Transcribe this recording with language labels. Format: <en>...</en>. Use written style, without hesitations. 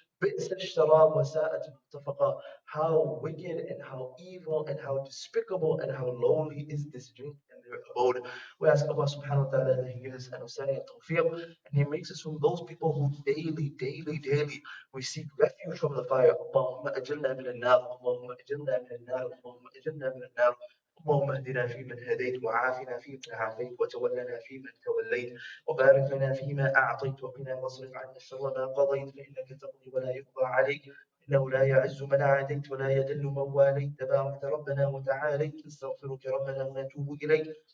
<ar>بئس الشراب وساءت مرتفقا.</ar> <en>How wicked and how evil and how despicable and how lowly is this drink and their abode. We ask Allah subhanahu wa ta'ala that He gives us understanding and tawfiq, and He makes us from those people who daily we seek refuge from the fire.</en> <ar>اللهم أجرنا من النار اللهم أجرنا من النار اللهم أجرنا من النار. اللهم اهدنا فيمن هديت وعافنا فيمن عافيت وتولنا فيمن توليت وبارك لنا فيما أعطيت وقنا واصرف عنا شر ما قضيت فإنك تقضي ولا يقضى عليك إنه لا يعز من عاديت ولا يذل من واليت تبارك ربنا وتعاليت نستغفرك ربنا ونتوب إليك.</ar>